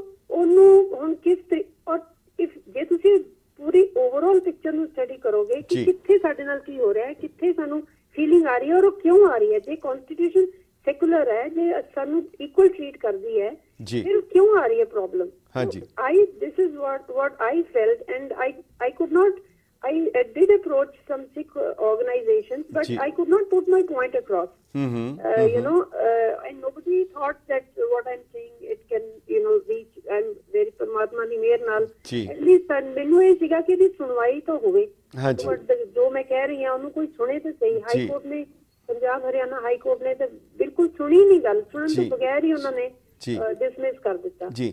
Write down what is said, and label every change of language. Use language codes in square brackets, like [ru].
[pa] ਉਹਨੂੰ ਹੁਣ ਔਰ ਜੇ ਤੁਸੀਂ ਪੂਰੀ ਓਵਰਆਲ ਪਿਕਚਰ ਨੂੰ ਸਟੱਡੀ ਕਰੋਗੇ ਕਿ ਕਿੱਥੇ ਸਾਡੇ ਨਾਲ ਕੀ ਹੋ ਰਿਹਾ ਹੈ, ਕਿੱਥੇ ਸਾਨੂੰ ਫੀਲਿੰਗ ਆ ਰਹੀ ਹੈ ਔਰ ਉਹ ਕਿਉਂ ਆ ਰਹੀ ਹੈ। ਜੇ ਕਨਸਟੀਟਿਊਸ਼ਨ ਸੈਕੂਲਰ ਹੈ, ਜੇ ਸਾਨੂੰ ਇਕੁਅਲ ਟ੍ਰੀਟ ਕਰਦੀ ਹੈ, ਫਿਰ ਕਿਉਂ ਆ ਰਹੀ ਹੈ problem? [en] this is what I felt, and I could not, I did approach some Sikh organizations, but I could not put my point across. You know, and nobody thought that what I'm saying it can, you know, reach, and very [pa] Paramatma ਦੀ ਮਿਹਰ ਨਾਲ at least ਮੈਨੂੰ ਇਹ ਸੀਗਾ ਕਿ ਇਹਦੀ ਸੁਣਵਾਈ ਤਾਂ ਹੋਵੇ, ਜੋ ਮੈਂ ਕਹਿ ਰਹੀ ਹਾਂ ਉਹਨੂੰ ਕੋਈ ਸੁਣੇ ਤਾਂ ਸਹੀ। ਹਾਈ ਕੋਰਟ ਨੇ, ਪੰਜਾਬ ਹਰਿਆਣਾ ਹਾਈ ਕੋਰਟ ਨੇ ਤਾਂ ਬਿਲਕੁਲ ਸੁਣੀ ਨਹੀਂ ਗੱਲ, ਸੁਣਨ ਤੋਂ ਬਗੈਰ ਹੀ ਉਹਨਾਂ ਨੇ ਡਿਸਮਿਸ ਕਰ ਦਿੱਤਾ।